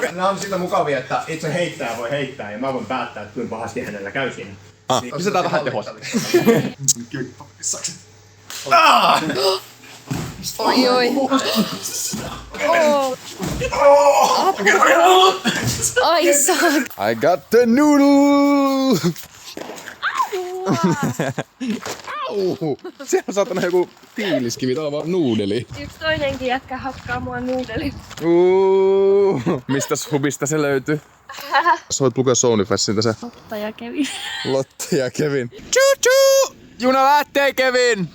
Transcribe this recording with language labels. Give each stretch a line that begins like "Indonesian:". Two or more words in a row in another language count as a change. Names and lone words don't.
Finnish: Nämä on sitä mukavia, että itse heittäjä voi heittää ja mä voin päättää, että kuinka pahasti hänellä käy siinä. Pistetään vähän tehosta. Oi. Ai saak.
English: I got the noodle! Au!
Finnish: Siellä on saatana joku tiiliskivi, tää on vaan nuudeli. Yksi toinenkin jätkä hakkaa mua nuudeli. Mistäs hubista se löytyy? Sä voit lukea Sonyfessiltä se. Lotta ja Kevin. Lotta ja Kevin. Choo-choo! Juna lähtee, Kevin!